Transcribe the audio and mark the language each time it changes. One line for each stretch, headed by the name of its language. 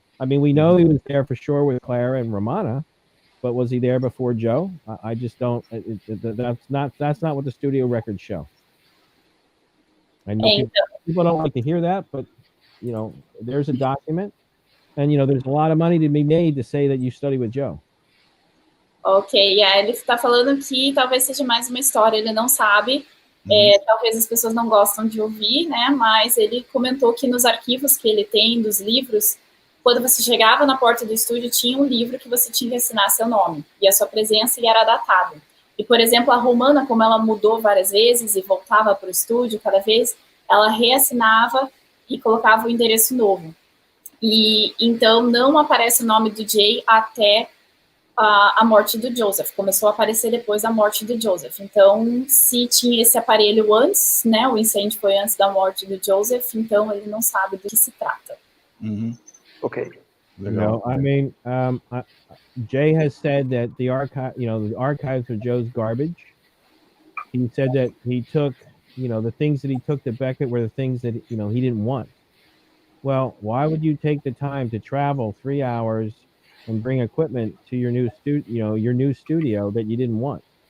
English: I mean, we know he was there for sure with Clara and Romana, but was he there before Joe? I just don't. That's not what the studio records show. I know people don't like to hear that, but you know, there's a document, and you know, there's a lot of money to be made to say that you study with Joe.
Portuguese: Ok, ele está falando que talvez seja mais uma história, ele não sabe, talvez as pessoas não gostam de ouvir, né? Mas ele comentou que nos arquivos que ele tem dos livros, quando você chegava na porta do estúdio, tinha um livro que você tinha que assinar seu nome e a sua presença e era datado. E, por exemplo, a Romana, como ela mudou várias vezes e voltava para o estúdio cada vez, ela reassinava e colocava o endereço novo. E então não aparece o nome do Jay até a morte do Joseph. Começou a aparecer depois da morte do Joseph. Então, se tinha esse aparelho antes, né, o incêndio foi antes da morte do Joseph, então ele não sabe do que se trata.
English: Okay. No, I mean, Jay has said that the archives are Joe's garbage. He said that he took, you know, the things that he took to Beckett were the things that, you know, he didn't want. Well, why would you take the time to travel 3 hours and bring equipment to your new studio that you didn't want?